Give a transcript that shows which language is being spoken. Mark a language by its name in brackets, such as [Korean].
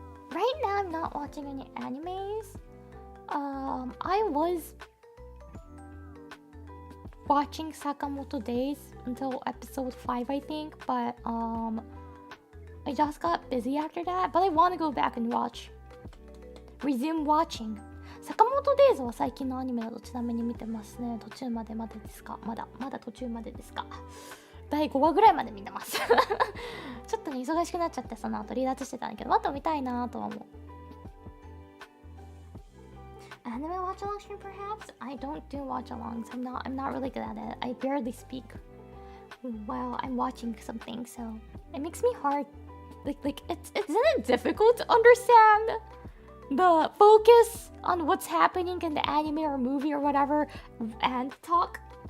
[English] Right now, I'm not watching any animes. I was watching Sakamoto Days until episode 5, I think, but I just got busy after that. But I want to go back and resume watching. [Japanese] Sakamoto Days は最近のアニメだとちなみに見てますね。途中までまでですか？まだ途中までですか？第5話ぐらいまで見てます。ちょっとね、忙しくなっちゃってその後離脱してたんだけど、また見たいなとは思う。 [English] Anime watch along stream perhaps? I don't do watch alongs. I'm not really good at it. I barely speak while I'm watching something, so it makes me hard. Like isn't it difficult to understand the focus on what's happening in the anime or movie or whatever and talk?